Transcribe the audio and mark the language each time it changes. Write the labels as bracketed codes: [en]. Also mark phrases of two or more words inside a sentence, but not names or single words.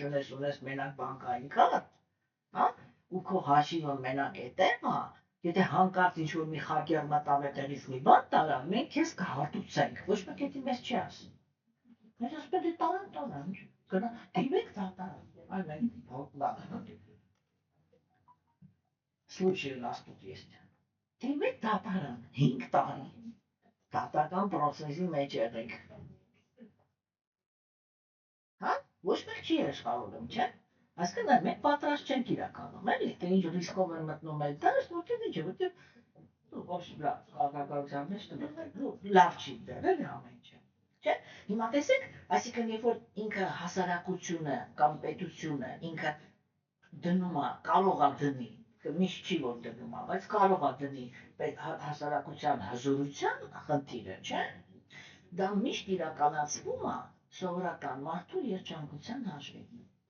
[hy] չունես, ունես մենակ բանկային քարտ, հա, ու քո հաշիվը մենակ է տեղը, եթե հանկարծ ինչ-որ մի խակեր մտավ այդտեղից մի բան տարա, մենք քեզ կհատուցենք։ Ոչ մեկ էդի մեզ չի ասում։ Մենք ասում ենք տարան, գնա դիմեք դատարան։ Այ մենք բան։ [ru] Случай у нас тут есть։ [hy] Դիմեք դատարան 5 տարի դատական process-ի մեջ եղեք։ Հա? Ոչ մեկ չի երաշխավորում, չէ՞։ Այսինքն մենք պատրաստ չենք իրականում, էլի, թե ինչ ռիսկով են մտնում այդ դաշտ, որտեղ ինչ է, որտեղ ոչ լավ կարգավորության մեջ լավ չի դեր, էլի ամեն ինչ։ Չէ՞։ Հիմա տեսեք, այսինքն երբ որ ինքը հասարակությունը կամ պետությունը ինքը դնում է, կարող է դնի, միշտ չի որ դնում է, բայց կարող է դնի հասարակության հզորության խնդիրը, չէ՞։ Դա միշտ իրականացվում է սովորական մարդու երջանկության հաշվին։